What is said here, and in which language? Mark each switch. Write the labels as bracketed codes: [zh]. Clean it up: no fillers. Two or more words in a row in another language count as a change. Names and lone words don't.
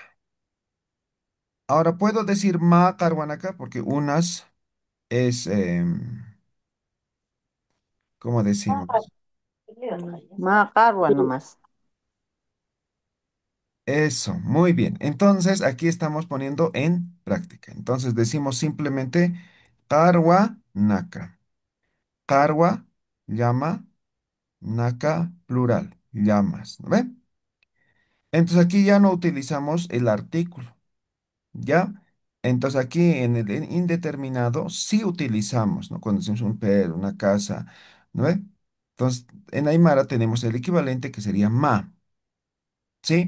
[es] Ahora puedo decir [ay] ma carhuanaca [es] porque unas es, ¿cómo decimos? [ay] Macarwa nomás. [es] Eso, muy bien. Entonces, aquí estamos poniendo en práctica. Entonces, decimos simplemente [ay] carwa naka. [es] Carwa, llama, naka, plural, llamas. ¿No ve? Entonces, aquí ya no utilizamos el artículo, ¿ya? Entonces, aquí en el indeterminado sí utilizamos, ¿no? Cuando decimos un perro, una casa, ¿no ve? Entonces, en Aymara tenemos el equivalente que sería ma, ¿sí?